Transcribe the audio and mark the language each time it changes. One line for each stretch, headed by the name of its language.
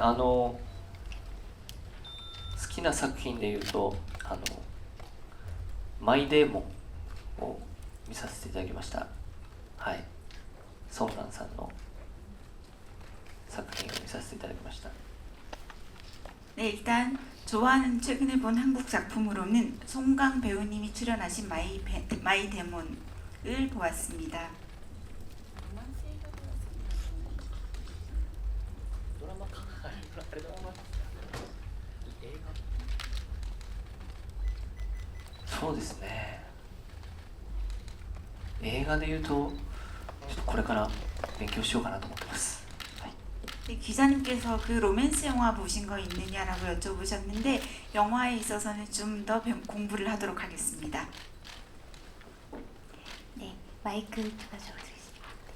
Japanese: 好きな作品でいうとマイデーモンを見させていただきました。はい。ソンガンさんの作品を見させていただきました。
Korean: 네, 일단 좋아하는 최근에 본 한국 작품으로는 송강 배우님이 출연하신 마이 데몬을 보았습니다.
Japanese: そうですね。映画でいうとちょっとこれから勉強しようかなと思ってます。
Korean: 네, 기자님께서 그 로맨스 영화 보신 거 있느냐라고 여쭤보셨는데 영화에 있어서는 좀 더 공부를 하도록 하겠습니다. 네, 마이크 가져오겠습니다.